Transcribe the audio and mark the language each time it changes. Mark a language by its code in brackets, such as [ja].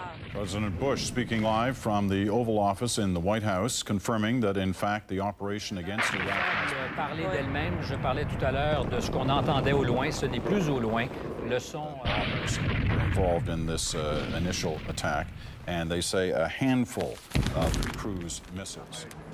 [en] President Bush speaking live from the Oval Office in the White House, confirming that in fact the operation against Iraq [fr] parler d'elle-même. Je parlais tout à l'heure de ce qu'on entendait au loin. Ce n'est plus au loin. Le son [en] involved in this initial attack, and they say a handful of cruise missiles.